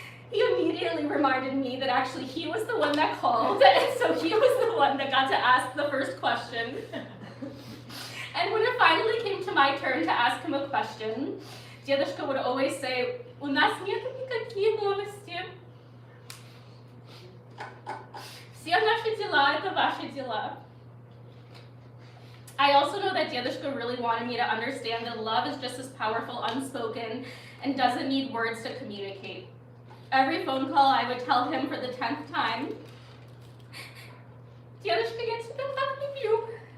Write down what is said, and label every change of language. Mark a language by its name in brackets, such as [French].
[English] He immediately reminded me that actually he was the one that called, and so he was the one that got to ask the first question. And when it finally came to my turn to ask him a question, дедушка would always say, [Russian] "У нас нет никаких новостей. Все наши дела – это ваши дела." [English] I also know that Dedushka really wanted me to understand that love is just as powerful unspoken and doesn't need words to communicate. Every phone call I would tell him for the 10th time, "Dedushka, [Russian] я тебя так люблю."